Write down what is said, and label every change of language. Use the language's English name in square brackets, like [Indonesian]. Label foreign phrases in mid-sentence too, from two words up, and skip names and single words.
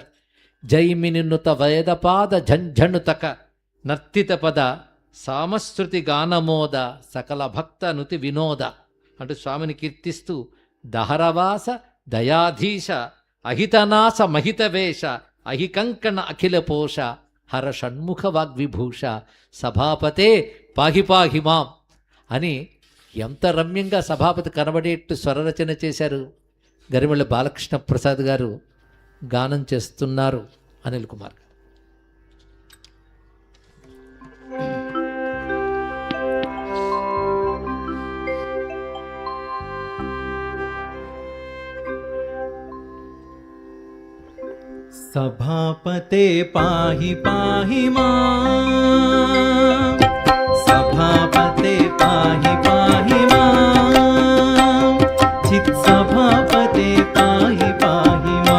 [Sanskrit] जैमिनिनुत वेदपाद झञ्झणुतक नर्तित पद सामश्रुति गानमोद सकल भक्त नुति विनोद [Telugu] అంటూ స్వామిని కీర్తిస్తూ [Sanskrit] दहरवास दयाधीश अहितनाश महितवेष अहिकङ्कण अखिल पोष हर षण्मुख वाग्विभूष सभापते पाहि पाहि मां [Telugu] అని ఎంత రమ్యంగా సభాపతి కనబడేట్టు స్వరరచన చేశారు. గరిమెళ్ళ బాలకృష్ణ ప్రసాద్ గారు గానం చేస్తున్నారు. అనిల్ కుమార్ గారు. [Sanskrit] सभापते पाहि पाहि मां, सभापते पाहि पाहि मां, चित् सभापते पाहि पाहि